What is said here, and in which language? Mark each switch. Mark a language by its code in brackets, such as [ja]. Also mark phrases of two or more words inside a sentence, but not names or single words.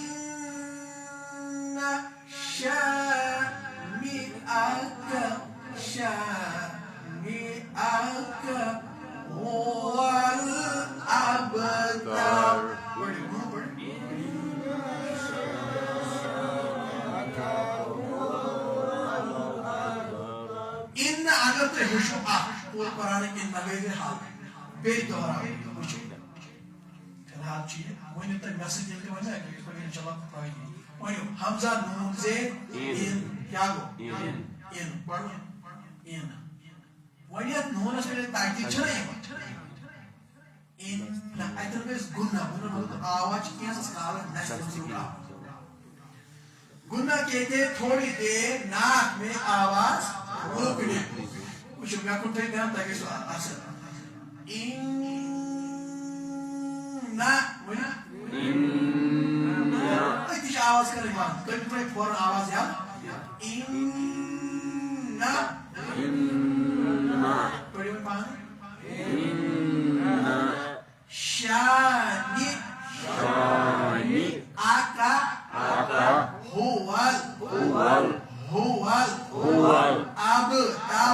[ar] شانئك هو الأبتر [ks] إن اگر تُہۍ وٕچھِو اکھ پوٗرٕ قرآنٕکۍ إن گٔے حال بیٚیہِ دۄہراوٕنۍ وٕچھِو فِلحال چھُ یہِ ؤنِو تُہۍ مےٚ سۭتۍ ییٚلہِ تہِ وَنہِ یِتھ پٲٹھۍ اِنشاءاللہ فٲیدٕ یی ؤنِو حمزہ نوٗن زید اِن کیٛاہ گوٚو اِن پَرُن اِن وۄنۍ یَتھ نوٗنَس پٮ۪ٹھ تاکیٖد چھَنہ یِوان اِن اَتٮ۪ن گژھِ گُنہ مطلب آواز چھِ کینٛژھس کالس نَژِ [ur] گُنہ کہتے تھوڑی دیر ناک میں آواز روکنے [ks] وٕچھِو مےٚ کوٚر تۄہہِ دھیان تۄہہِ گژھِوٕ اَصٕل أتی چھِ آواز کَرٕنۍ بنٛد کٔرِو تۄہہِ فوراً آواز یَلہٕ پٔرِو وۄنۍ پانہٕ شانہِ آکا ہوال آب تر